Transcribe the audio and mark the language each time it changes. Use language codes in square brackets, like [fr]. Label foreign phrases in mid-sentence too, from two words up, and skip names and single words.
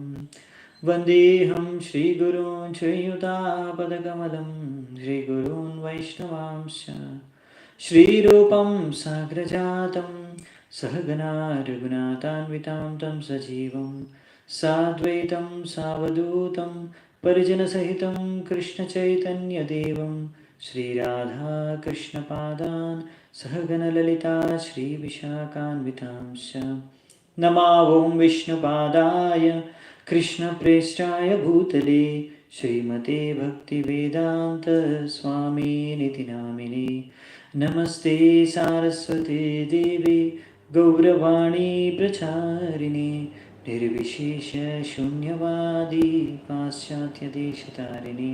[sa] వందేహం శ్రీగురూన్ శ్రీయుతాపదకమలం శ్రీగురూన్ వైష్ణవాంశ శ్రీరూపం సాగ్రజాతం సహగణా రఘునాథాన్వితాం తం సజీవం సాద్వైతం సావధూతం పరిజనసహితం కృష్ణచైతన్యదేవం శ్రీరాధాకృష్ణపాదాన్ సహగణలలితా శ్రీవిశాఖాన్వితాంశ. నమా ఓం విష్ణుపాదాయ कृष्णप्रेष्ठाय भूतले श्रीमते भक्तिवेदान्त स्वामिनिति नामिने. नमस्ते सारस्वते देवी गौरवाणी प्रचारिणे निर्विशेष शून्यवादी पाश्चात्यदेशतारिणे.